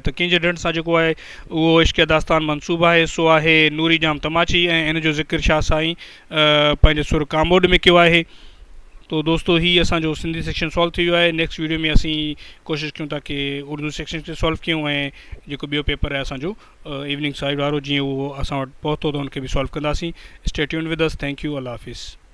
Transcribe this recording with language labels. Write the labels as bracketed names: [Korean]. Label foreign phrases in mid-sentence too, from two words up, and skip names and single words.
[Sindhi] त कंहिंजे ढंढ सां जेको आहे उहो इश्क़ दास्तान मनसूब आहे सो आहे नूरी जाम तमाची, ऐं इन जो ज़िक्र शाह साईं पंहिंजे सुर कामोड में कयो आहे। तो दोस्तों ही असांजो सिंधी सेक्शन सॉल्व थी वियो आहे। [English] next video [Sindhi] में असीं कोशिशि कयूं था कि उर्दू सेक्शन खे सॉल्व कयूं ऐं जेको ॿियो पेपर आहे असांजो [English] evening side [Sindhi] वारो, जीअं उहो असां वटि पहुतो त हुनखे बि सॉल्व कंदासीं। [English] Stay tuned with us. Thank you. [Urdu] اللہ حافظ.